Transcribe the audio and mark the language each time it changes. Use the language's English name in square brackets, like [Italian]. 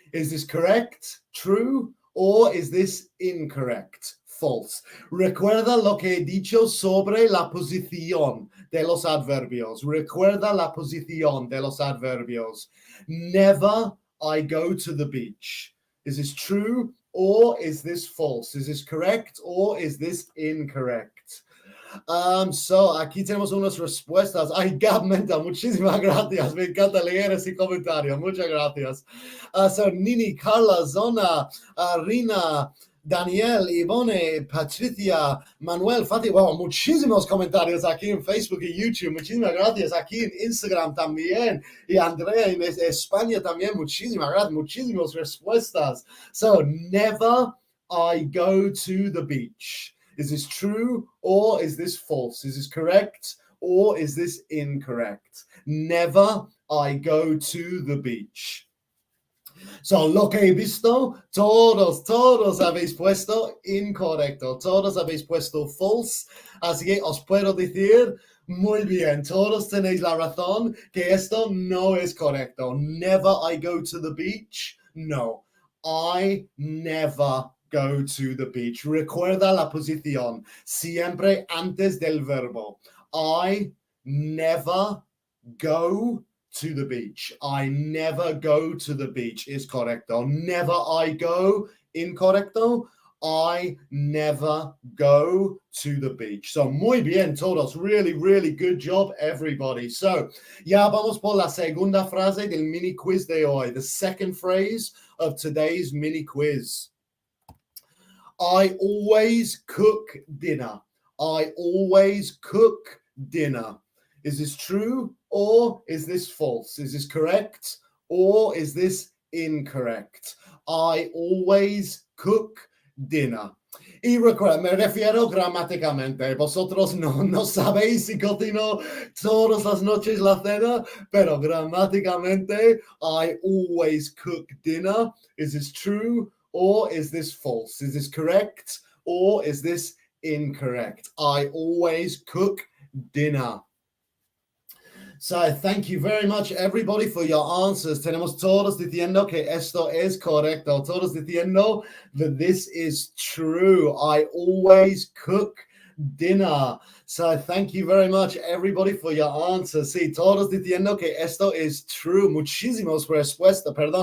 [English] Is this correct, true, or is this incorrect, false? [Spanish] Recuerda lo que he dicho sobre la posición de los adverbios. Recuerda la posición de los adverbios. [English] Never I go to the beach. Is this true or is this false? Is this correct or is this incorrect? [Spanish] So aquí tenemos unas respuestas. Ay, Gab Menta, muchísimas gracias. Me encanta leer ese comentario. Muchas gracias. So Nini, Carla, Zona, Rina, Daniel, Ivone, Patricia, Manuel, Fati, wow, muchísimos comentarios aquí en Facebook y YouTube. Muchísimas gracias. Aquí en Instagram también. Y Andrea en España también. Muchísimas gracias. Muchísimas respuestas. [English] So, never I go to the beach. Is this true or is this false? Is this correct or is this incorrect? Never I go to the beach. [Spanish] So, lo que he visto, todos habéis puesto incorrecto. Todos habéis puesto false. Así que os puedo decir, muy bien, todos tenéis la razón que esto no es correcto. [English] Never I go to the beach. No, I never go to the beach. [Spanish] Recuerda la posición, siempre antes del verbo. [English] I never go to the beach. I never go to the beach is correcto. Never I go, incorrecto. I never go to the beach. So, [Spanish] muy bien todos. [English] Really, really good job, everybody. [Spanish] So, ya vamos por la segunda frase del mini quiz de hoy. [English] The second phrase of today's mini quiz. I always cook dinner. I always cook dinner. Is this true or is this false? Is this correct or is this incorrect? I always cook dinner. [Spanish] Y recuerda, me refiero gramáticamente. Vosotros no sabéis si cocino todas las noches la cena, pero gramáticamente, [English] I always cook dinner. Is this true or is this false? Is this correct or is this incorrect? I always cook dinner. So, thank you very much, everybody, for your answers. [Spanish] Tenemos todos diciendo que esto es correcto. Todos diciendo [English] that this is true. I always cook dinner. So, thank you very much, everybody, for your answers. [Spanish] Sí, todos diciendo que esto es true. Muchísimas respuestas.